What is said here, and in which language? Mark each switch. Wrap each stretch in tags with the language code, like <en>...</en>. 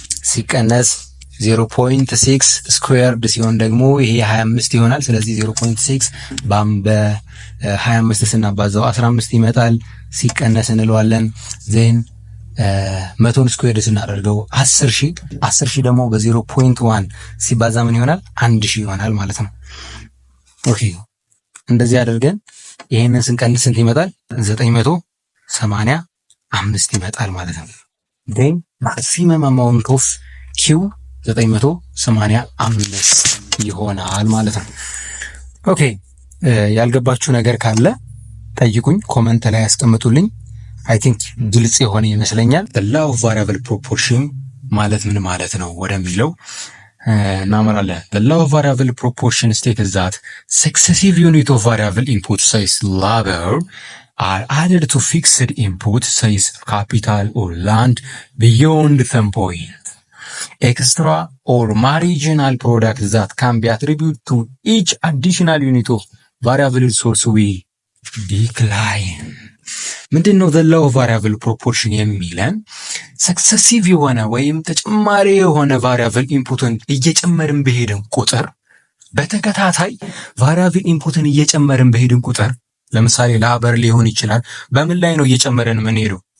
<am>ሲቀነስ 0.6 ስኩዌርድ ሲሆን ደግሞ ይሄ 25 ይሆናል። ስለዚህ 0.6 በ25 ስናባዛው 15 ይመጣል። ሲቀነስ እንለዋለን። ዜን 100 ስኩዌርድ ስናደርገው 10000 ደግሞ በ0.1 ሲባዛ ምን ይሆናል? 1000 ይሆናል ማለት ነው። ኦኬ እንደዚህ አድርገን ይሄንን ስንቀንስ ስንት ይመጣል? 985 ይመጣል ማለት ነው። ዜን ማክሲመም አማውንት ኦፍ ኪው 985 ይሆናል ማለት ነው። ኦኬ ያልገባችሁ ነገር ካለ ጠይቁኝ፣ ኮመንት ላይ ያስቀምጡልኝ። አይ ቲንክ ግልጽ የሆነ ይመስለኛል። the law of variable proportion ማለት ምን ማለት ነው ወደሚለው እናመራለን።</am> <en>the law of variable proportion states that successive unit of variable input size labor are added to fixed input size capital or land beyond some point. Extra or marginal product that can be attributed to each additional unit of variable source will decline.</en> <am>ምንድነው the law of variable proportion የሚለን ሰክሰሲቭ የሆነ ወይም ተጨማሪ የሆነ ቫሪያብል ኢንፑትን እየጨመርን በሄድን ቁጥር በተከታታይ ቫሪያብል ኢንፑትን እየጨመርን በሄድን ቁጥር ለምሳሌ ላበር ሊሆን ይችላል። በምን ላይ ነው እየጨመረን የምንሄደው?</am>